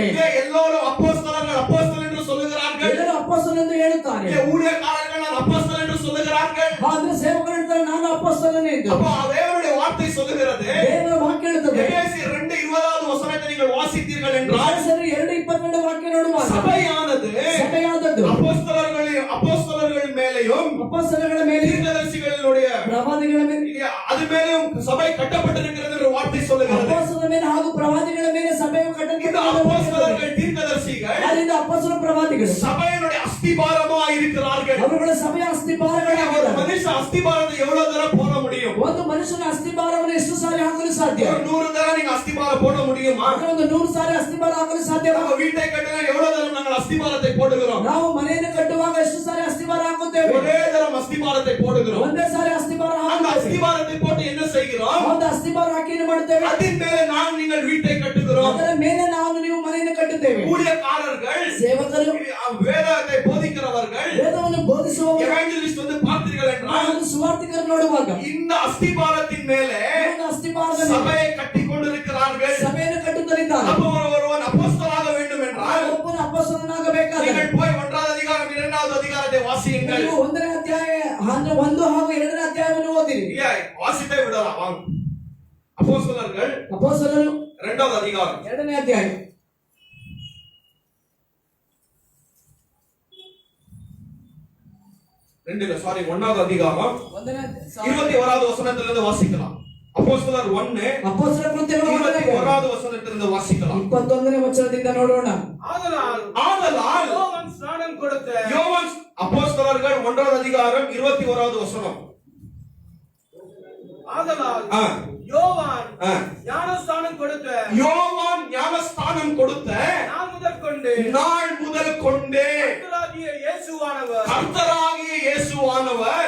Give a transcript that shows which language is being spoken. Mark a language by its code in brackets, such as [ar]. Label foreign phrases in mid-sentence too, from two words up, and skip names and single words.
[ta] இங்கே எல்லோரும் அப்போஸ்தலன் என்று சொல்லுகிறார்கள். [kn] ಎಲ್ಲರೂ ಅಪೊಸ್ತಲ ಎಂದು ಹೇಳುತ್ತಾರೆ. [ta] இங்கே ஊழியக்காரர்கள் நான் அப்போஸ்தலன் என்று சொல்லுகிறார்கள். [kn] ಆದ್ರೆ ಸೇವಕರು ಹೇಳ್ತಾರೆ ನಾನು ಅಪೊಸ್ತಲನೇ ಎಂದು. [ta] அப்போ தேவனுடைய வார்த்தை சொல்லுகிறது. [kn] ದೇವರ ವಾಕ್ಯ ಹೇಳುತ್ತದೆ. [ta] எபேசியர் 2:20வது வசனத்தை நீங்கள் வாசித்தீர்கள் என்றால் [kn] 2:22 ವಾಕ್ಯ ನೋಡುವಾಗ [ta] சபையானது [kn] ಸಭೆಯಾದದ್ದು [ta] அப்போஸ்தலர்கள் மேலேயும் [kn] ಅಪೊಸ್ತಲಗಳ ಮೇಲೆ [ta] தீர்க்கதரிசிகளுடைய [kn] ಪ್ರವಾದಿಗಳ ಮೇಲೆ [ta] அது மேலேயும் சபை கட்டப்பட்டிருக்கிறது என்ற வார்த்தை சொல்லுகிறது. [kn] ಅಪೊಸ್ತಲರ ಮೇಲೆ ಹಾಗೂ ಪ್ರವಾದಿಗಳ ಮೇಲೆ ಸಭೆಯು [ta] இந்த [kn] ಕಟ್ಟಲ್ಪಟ್ಟಿದೆ. [ta] அப்போஸ்தலர்கள் தீர்க்கதரிசிகள் [kn] ಆದ್ದರಿಂದ ಅಪೊಸ್ತಲ ಪ್ರವಾದಿಗಳು [ta] சபையினுடைய அஸ்திபாரமாக இருக்கிறார்கள். [kn] ಅವರುಗಳ ಸಭೆಯ [ta] ஒரு [kn] ಅಸ್ತಿಭಾರಗಳಾಗಿದ್ದಾರೆ. [ta] மனுஷன் அஸ்திபாரத்தை எவ்வளவு தடவை போட முடியும்? [kn] ಒಂದು ಮನುಷ್ಯನ ಅಸ್ತಿಭಾರವನ್ನು ಎಷ್ಟು ಸಾರಿ ಹಾಕಲು ಸಾಧ್ಯ? [ta] ஒரு 100 தடவை நீங்க அஸ்திபாரம் போட முடியுமா? [kn] ಅಂದ್ರೆ ಒಂದು 100 ಸಾರಿ ಅಸ್ತಿಭಾರ ಹಾಕಲು ಸಾಧ್ಯ? [ta] நம்ம வீட்டை கட்டினா எவ்வளவு தடவை நாங்கள் அஸ்திபாரத்தை போடுகிறோம்? [kn] ನಾವು ಮನೆಯನ್ನು ಕಟ್ಟುವಾಗ ಎಷ್ಟು ಸಾರಿ ಅಸ್ತಿಭಾರ ಹಾಕುತ್ತೇವೆ? [ta] ஒரே தடவை அஸ்திபாரத்தை போடுகிறோம். [kn] ಒಂದೇ ಸಾರಿ ಅಸ್ತಿಭಾರ [ta] அந்த [kn] ಹಾಕುತ್ತೇವೆ. [ta] அஸ்திபாரத்தை போட்டு என்ன செய்கிறோம்? [kn] ಒಂದು ಅಸ್ತಿಭಾರ ಹಾಕಿ ಏನು ಮಾಡುತ್ತೇವೆ? [ta] அதன் மேலே நாம் நீங்கள் வீட்டை கட்டுகிறோம். [kn] ಅದರ ಮೇಲೆ ನಾವು ನೀವು ಮನೆಯನ್ನು ಕಟ್ಟುತ್ತೇವೆ. [ta] ஊழியக்காரர்கள், [kn] ಸೇವಕರು, [ta] வேதத்தை போதிக்கிறவர்கள், [kn] ವೇದವನ್ನು ಬೋಧಿಸುವವರು, [ta] எவாஞ்சலிஸ்ட் வந்து பார்த்தீர்கள் என்றால் [kn] ಒಂದು ಸುವಾರ್ತಿಕರು ನೋಡುವಾಗ [ta] இந்த அஸ்திபாரத்தின் மேலே [kn] ಒಂದು ಅಸ್ತಿಭಾರದ ಮೇಲೆ [ta] சபையை கட்டி கொண்டிருக்கிறார்கள். [kn] ಸಭೆಯನ್ನು ಕಟ್ಟುತ್ತಲಿದ್ದಾರೆ. [ta] அப்போ ஒருவன் அப்போஸ்தலனாக வேண்டும் என்றால் [kn] ಒಬ್ಬನ ಅಪೊಸ್ತಲನಾಗಬೇಕಾದರೆ [ta] நீங்கள் போய் 1வது அதிகாரம் 2வது அதிகாரத்தை வாசியுங்கள். [kn] ನೀವು 1ನೇ ಅಧ್ಯಾಯ ಅಂದ್ರೆ 1 ಹಾಗೂ 2ನೇ ಅಧ್ಯಾಯವನ್ನು ಓದಿರಿ. [ta] வாசித்தே விடலாம் வாங்க. அப்போஸ்தலர்கள் [kn] ಅಪೊಸ್ತಲರು [ta] 2வது அதிகாரம் [kn] 2ನೇ ಅಧ್ಯಾಯ [ta] 1வது அதிகாரம் 21வது வசனத்திலிருந்து வாசிக்கலாம். அப்போஸ்தலர் 1 [kn] ಅಪೊಸ್ತಲ ಕೃತ್ಯಗಳು [ta] 21வது வசனத்திலிருந்து வாசிக்கலாம். [kn] 21ನೇ ವಚನದಿಂದ ನೋಡೋಣ. [ta] ஆதலால் யோவான் ஸ்நானம் கொடுத்த யோவான் அப்போஸ்தலர்கள் 1வது அதிகாரம் 21வது வசனம். ஆதலால் ஆ. யோவான் ஆ. ஞானஸ்தானம் கொடுத்த யோவான் ஞானஸ்தானம் கொடுத்த நாள் முதல் கொண்டு கர்த்தராகிய இயேசுவானவர்